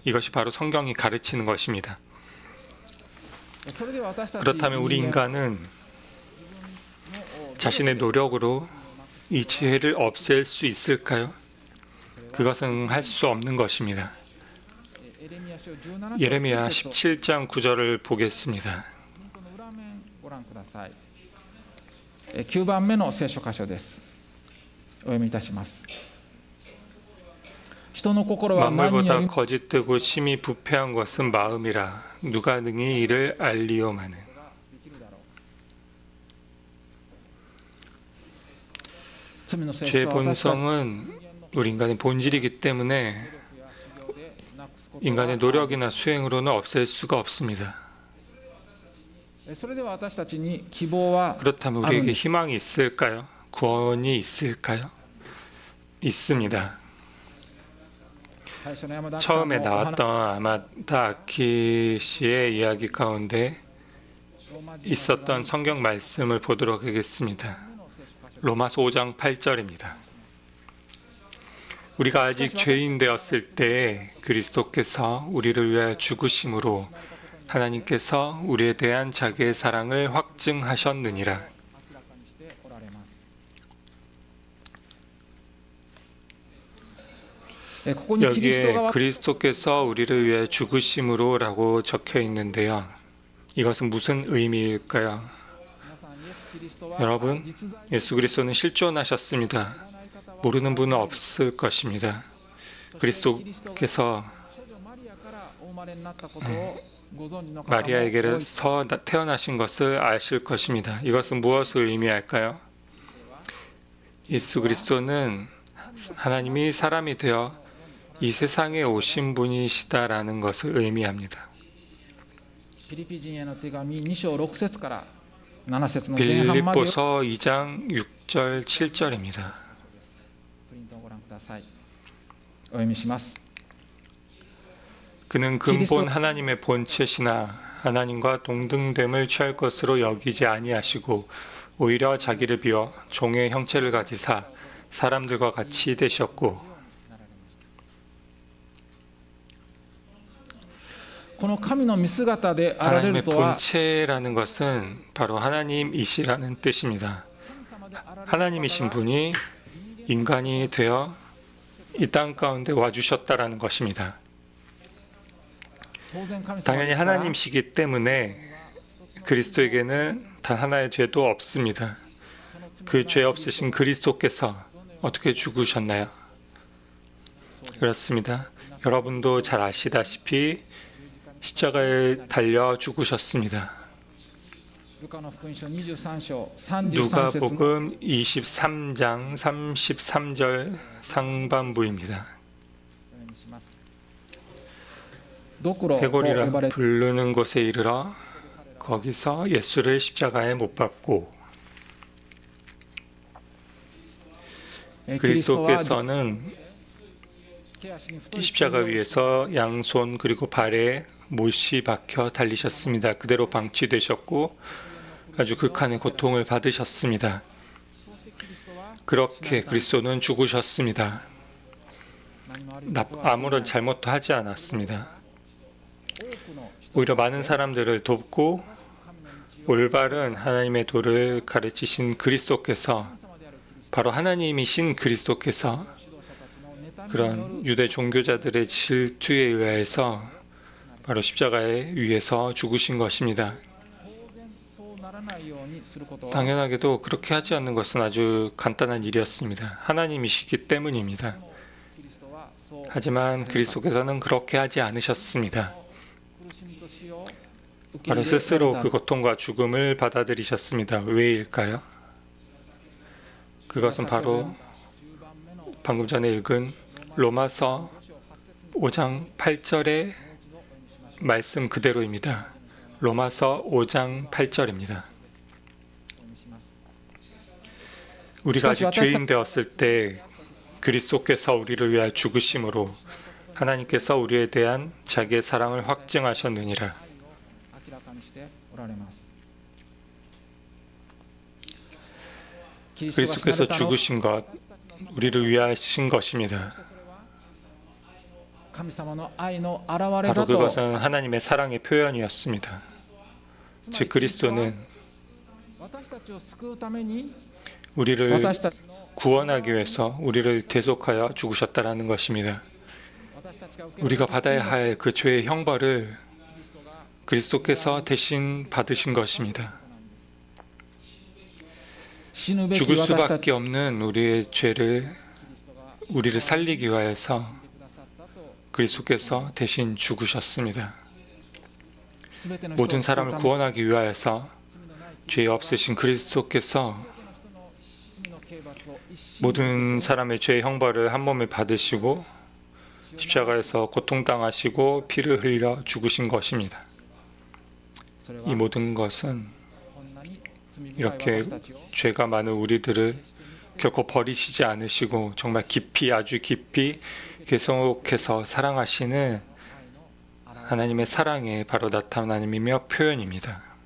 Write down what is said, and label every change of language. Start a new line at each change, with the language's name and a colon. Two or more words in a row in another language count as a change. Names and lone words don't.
Korean: 이것이 바로 성경이 가르치는 것입니다. 그렇다면 우리 인간은 자신의 노력으로 이 죄를 없앨 수 있을까요? 그것은 할 수 없는 것입니다. 예레미야 17장 9절을 보겠습니다.
Japanese: 9 番目の聖書箇所です。お読みいたします。人の心は何より
Korean: 만물보다 거짓되고 심히 부패한 것은 마음이라 누가 능히 이를 알리오마는.
Japanese: 罪の性質
Korean: 죄의
Japanese: は私たち
Korean: 본성은 우리 인간의 본질이기 때문에 인간의 노력이나 수행으로는 없앨 수가 없습니다.
Japanese: それでは私たちに希望は
Korean: 그렇다면
Japanese: あるん
Korean: 우리에게
Japanese: です。
Korean: 희망이 있을까요? 구원이 있을까요? 있습니다.
Japanese: 最初の山田さん
Korean: 처음에
Japanese: のお話
Korean: 나왔던 아마다 아키 씨의 이야기 가운데 있었던 성경 말씀을 보도록 하겠습니다. 로마서 5장 8절입니다. 우리가 아직 죄인 되었을 때 그리스도께서 우리를 위하여 죽으심으로 하나님께서 우리에 대한 자기의 사랑을 확증하셨느니라.
Japanese: 明らかにしておられます。ここにキリスト
Korean: 여기에
Japanese: が
Korean: 그리스도께서 우리를 위해 죽으심으로라고 적혀 있는데요. 이것은 무슨 의미일까요?
Japanese: 皆さんイエス・キリストは
Korean: 여러분,
Japanese: 実在
Korean: 예수 그리스도는 실존하셨습니다.
Japanese: 知らない方は
Korean: 모르는 분은 없을 것입니다. 그리스도께서
Japanese: 少女マリアからお生まれになったことをご存知の方も多い
Korean: 마리아에게서 태어나신 것을 아실 것입니다. 이것은 무엇을 의미할까요? 예수 그리스도는 하나님이 사람이 되어 이 세상에 오신 분이시다라는 것을 의미합니다.
Japanese: ピリピ人への手紙2章6節から7節の前半までを
Korean: 빌립보서 2장 6절 7절입니다.
Japanese: プリントをご覧ください。お読みします。
Korean: 그는 근본 하나님의 본체시나 하나님과 동등됨을 취할 것으로 여기지 아니하시고 오히려 자기를 비워 종의 형체를 가지사 사람들과 같이 되셨고
Japanese: この神の見姿であられ
Korean: 하나님의
Japanese: るとは
Korean: 본체라는 것은 바로 하나님이시라는 뜻입니다. 하나님이신 분이 인간이 되어 이 땅 가운데 와주셨다라는 것입니다.
Japanese: 当然神様
Korean: 당연히
Japanese: ですから
Korean: 하나님이시기 때문에 그리스도에게는 단 하나의 죄도 없습니다. 그 죄 없으신 그리스도께서 어떻게 죽으셨나요? 그렇습니다. 여러분도 잘 아시다시피 십자가에 달려 죽으셨습니다.
Japanese: ルカの福音書23章33節の
Korean: 누가복음 23장 33절 상반부입니다.
Japanese: お読みします。ドクロと呼
Korean: 회골이라
Japanese: ばれ
Korean: 부르는 곳에 이르러 거기서 예수를 십자가에 못 박고
Japanese: キリストは
Korean: 그리스도께서는
Japanese: 手足に太い
Korean: 이 십자가 위에서 양손 그리고 발에 못이 박혀 달리셨습니다. 그대로 방치되셨고 아주 극한의 고통을 받으셨습니다.
Japanese: そうしてキリストは
Korean: 그렇게 그리스도는 죽으셨습니다.
Japanese: 何も悪いことは
Korean: 아무런 잘못도 하지 않았습니다.
Japanese: 多くの人
Korean: 오히려 많은 사람들을 돕고
Japanese: 神の道を
Korean: 올바른 하나님의 도를 가르치신 그리스도께서
Japanese: 神様であるキリスト
Korean: 바로 하나님이신 그리스도께서
Japanese: 指導者たちの妬みによ
Korean: 그런
Japanese: る
Korean: 유대 종교자들의 질투에 의해서 바로 십자가에 위에서 죽으신 것입니다.
Japanese: 当然そうならないようにすることは
Korean: 당연하게도 그렇게 하지 않는 것은 아주 간단한 일이었습니다. 하나님이시기 때문입니다.
Japanese: キリストはそう
Korean: 하지만 그리스도께서는 그렇게 하지 않으셨습니다.
Japanese: 苦しみと死を受け
Korean: 바로
Japanese: 入れられ
Korean: 스스로
Japanese: た
Korean: 그 고통과 죽음을 받아들이셨습니다. 왜일까요? 그것은 바로
Japanese: 10 番目の
Korean: 방금 전에 읽은 로마서 5장 8절의 말씀 그대로입니다. 로마서 5장 8절입니다. 우리가 아직 죄인 되었을 때 그리스도께서 우리를 위하여 죽으심으로 하나님께서 우리에 대한 자기의 사랑을 확증하셨느니라.
Japanese: 明らかにしておられます。
Korean: 그리스도께서 죽으신 것, 우리를 위하신 것입니다.
Japanese: 神様の愛の現れ
Korean: 바로
Japanese: だと
Korean: 그것은 하나님의 사랑의 표현이었습니다. 즉 그리스도는
Japanese: 私たちを救うために
Korean: 우리를
Japanese: 私たちの
Korean: 구원하기 위해서 우리를 대속하여 죽으셨다라는 것입니다.
Japanese: 私たちが受ける
Korean: 우리가 받아야 할 그 죄의 형벌을
Japanese: キリストが
Korean: 그리스도께서 대신 받으신 것입니다.
Japanese: 死ぬべき
Korean: 죽을
Japanese: 私たち
Korean: 수밖에 없는 우리의 죄를
Japanese: キリストが
Korean: 우리를 살리기 위하여서
Japanese: くださったと
Korean: 그리스도께서 대신 죽으셨습니다.
Japanese: すべての人を
Korean: 모든
Japanese: 救うた
Korean: 사람을
Japanese: めに
Korean: 구원하기 위하여서
Japanese: 罪のない
Korean: 죄 없으신 그리스도께서
Japanese: すべての人の罪の刑
Korean: 모든 사람의 죄의 형벌을 한 몸에 받으시고 십자가에서 고통당하시고 피를 흘려 죽으신 것입니다. 이 모든 것은 이렇게 죄가 많은 우리들을 결코 버리시지 않으시고 정말 깊이 아주 깊이 계속해서 사랑하시는 하나님의 사랑의 바로 나타남이며 표현입니다.